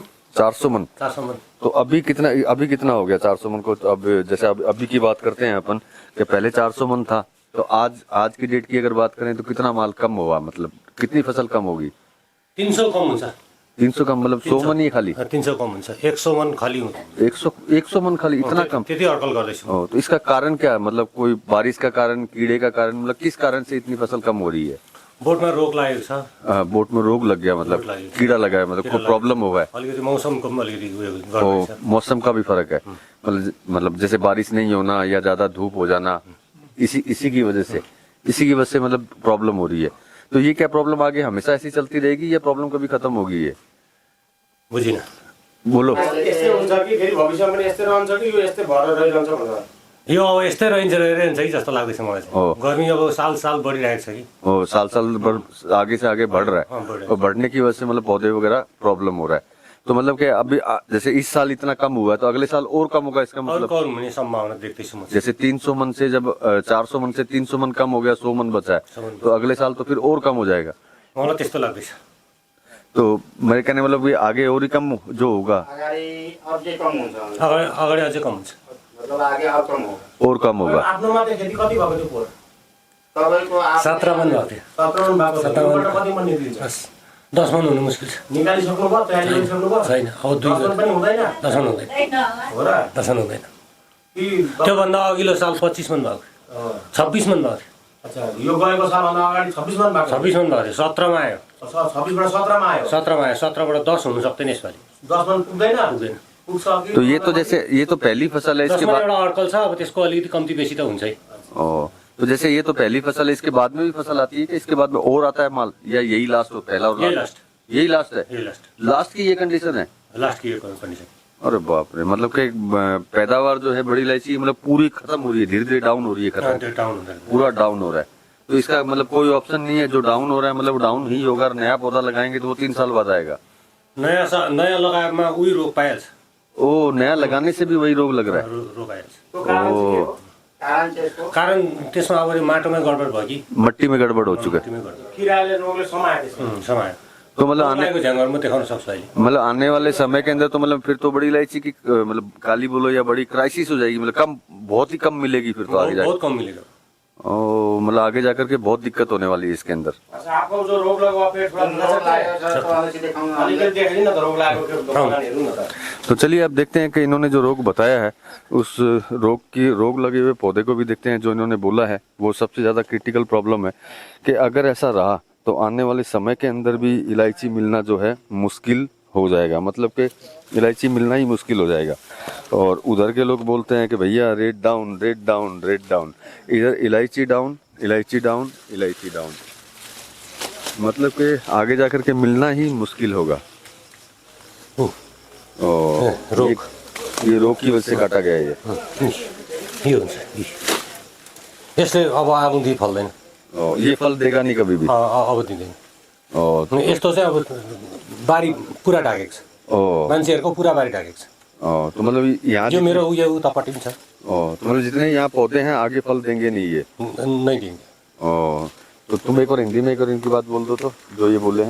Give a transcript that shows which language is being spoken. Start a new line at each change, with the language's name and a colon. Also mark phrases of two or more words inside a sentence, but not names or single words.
Hindi: 400 मन। 400 मन। तो अभी कितना हो गया 400 मन को? तो अब जैसे अभी की बात करते हैं अपन कि पहले 400 मन था, तो आज की डेट की अगर बात करें तो कितना माल कम हुआ? मतलब कितनी फसल कम होगी?
Nepali: 300 कम हुन्छ।
Hindi: 300 कम मतलब 100 मन ही खाली?
Nepali: 300 कम हुन्छ, 100 मन खाली हुन्छ।
Hindi: 100 मन खाली, इतना कम?
Nepali: त्यति अड्कल गर्दैछु।
Hindi: तो इसका कारण क्या है? मतलब कोई बारिश का कारण, कीड़े का कारण, मतलब किस कारण से इतनी फसल कम हो रही है? बोट में
Nepali: रोग लागेको छ।
Hindi: बोट में रोग लग गया, मतलब कीड़ा लगा है, मतलब कोई प्रॉब्लम हुआ है?
Nepali: अलिकति मौसमको पनि अलिकति उयो गर्दैछ।
Hindi: मौसम का भी फर्क है, मतलब जैसे बारिश नहीं होना या ज्यादा धूप हो जाना, इसी की वजह से मतलब प्रॉब्लम हो रही है। तो ये क्या प्रॉब्लम आगे हमेशा ऐसी चलती रहेगी या प्रॉब्लम कभी खत्म होगी? ये
Nepali: बुझिन,
Hindi: बोलो।
Nepali: यस्तै हुन्छ कि फेरि भविष्यमा पनि यस्तै रहन्छ कि यो यस्तै भएर रहिरहन्छ भनेर? यो अब यस्तै रहन्छ कि जस्तो लाग्दैछ मलाई चाहिँ। गर्मी अब साल बढिरहेको छ कि।
Hindi: साल आगे से आगे बढ़ रहा है, और बढ़ने की वजह से मतलब पौधे वगैरह प्रॉब्लम हो रहा है। तो मतलब कि अभी जैसे इस साल इतना कम हुआ है तो अगले साल और कम होगा, इसका मतलब? और कम होने संभावना
Nepali: देख्दैछु म।
Hindi: जैसे 300 मन से जब 400 मन से 300 मन कम हो गया, 100 मन बचा है, तो अगले साल तो फिर और कम हो जाएगा।
Nepali: मलाई त्यस्तो लाग्दैछ।
Hindi: तो मेरे कहने मतलब ये आगे और ही कम जो होगा,
Nepali: अझै कम हुन्छ अगाडि अझै कम हुन्छ,
Hindi: मतलब आगे और कम होगा। और कम होगा।
Nepali: आफ्नो मात्रै खेती कति भएको थियो पोहोर? तपाईँको 17 मन भएको थियो। 17 मन भएको 17 मन। कति मन निक्लिन्छ? 10 मन हुनु मुस्किल छ। निकालिसक्नु भयो, तयारी गरिसक्नु भयो? छैन, अब 2 10 मन पनि हुँदैन? 10 मन हुँदैन, हो र? 10 मन हुँदैन। कि त्योभन्दा अघिल्लो साल 25 मन भएको थियो, 26 मन भएको थियो, अच्छा, यो गएको सालभन्दा अगाडि 26 मन भएको? 26 मन भएको थियो, 17 मा आयो, 26 बाट 17 मा आयो। 17 मा आयो, 17 बाट 10 हुनु सक्दैन यसपालि, 10 मन पुग्दैन? पुग्दैन। पुग्छ कि?
Hindi: तो ये तो जैसे ये तो पहली फसल है, इसके
Nepali: 10 मा
Hindi: बाद
Nepali: एउटा अड्कल छ, अब त्यसको अलिकति कम्ती बेसी त हुन्छै।
Hindi: ओ, तो जैसे ये तो पहली फसल है, इसके बाद में भी फसल आती है कि इसके बाद में और आता है माल, या यही लास्ट हो, पहला और यही लास्ट? लास्ट। यही लास्ट है, यही लास्ट, लास्ट की ये कंडीशन है।
Nepali: लास्ट की यो कन्डिसन।
Hindi: अरे बाप रे, मतलब कि पैदावार जो है बड़ी इलायची मतलब पूरी खत्म हो रही है, धीरे धीरे डाउन हो रही है, खत्म
Nepali: त्यो डाउन हुँदैन।
Hindi: पूरा डाउन हो रहा है। तो इसका मतलब कोई ऑप्शन नहीं है, जो डाउन हो रहा है मतलब डाउन ही होगा। नया पौधा लगाएंगे तो वो 3 साल बाद आएगा।
Nepali: नयाँ लगाएमा उही रोग पाइहाल्छ,
Hindi: ओ, नया लगाने से भी वही रोग लग रहा है।
Nepali: रोग आइहाल्छ। त्यो कारण चाहिँ के हो? कारण चाहिँ यसको? कारण त्यसमा अब यो माटोमै गडबड भयो कि,
Hindi: मट्टी में गड़बड़ हो चुका है।
Nepali: माटोमै गडबड किराले रोगले समायो त्यसमा। समायो।
Hindi: तो मतलब आने
Nepali: लगाएको झ्याङहरूमा देखाउन सक्छु अहिले।
Hindi: मतलब आने वाले समय के अंदर तो मतलब फिर तो बड़ी इलायची की मतलब काली बोलो या बड़ी क्राइसिस हो जाएगी, मतलब कम, बहुत ही कम मिलेगी फिर तो आगे जाकर। बहुत कम मिलेगा। ओ, मतलब आगे जाकर के बहुत दिक्कत होने वाली है इसके अंदर। अच्छा, आपको जो रोग लगा हुआ पेट थोड़ा
Nepali: रोग लागेको छ, तपाईँलाई देखाउन अलिकति देखाइ न त रोग लागेको के दोकान हेर्नु न त।
Hindi: तो चलिए अब देखते हैं कि इन्होंने जो रोग बताया है, उस रोग लगे हुए पौधे को भी देखते हैं। जो इन्होंने बोला है वो सबसे ज्यादा क्रिटिकल प्रॉब्लम है कि अगर ऐसा रहा तो आने वाले समय के अंदर भी इलायची मिलना जो है मुश्किल हो जाएगा, मतलब कि इलायची मिलना ही मुश्किल हो जाएगा। और उधर के लोग बोलते हैं कि भैया रेट डाउन, रेट डाउन, रेट डाउन, इधर इलायची डाउन, इलायची डाउन, इलायची डाउन, मतलब कि आगे जाकर के मिलना ही मुश्किल होगा। और रोग। ये रोग की वजह से काटा गया है ये।
Nepali: यो हुन्छ, यसले अब आउँदै फल्दैन,
Hindi: और ये फल देगा नहीं कभी भी।
Nepali: अब दिँदैन।
Hindi: और
Nepali: यस्तो चाहिँ अब बारी पुरा ढाकेको छ,
Hindi: ओ,
Nepali: मान्छेहरूको पुरा बारी ढाकेको छ।
Hindi: तो मतलब यहाँ
Nepali: यो मेरो उयो उतापट्टि पनि छ,
Hindi: तो मतलब जितने यहाँ पौधे हैं आगे फल देंगे नहीं ये।
Nepali: नै दिन्छ।
Hindi: तो तुम एक और हिंदी में एक और इनकी बात बोल दो तो, जो ये बोले हैं।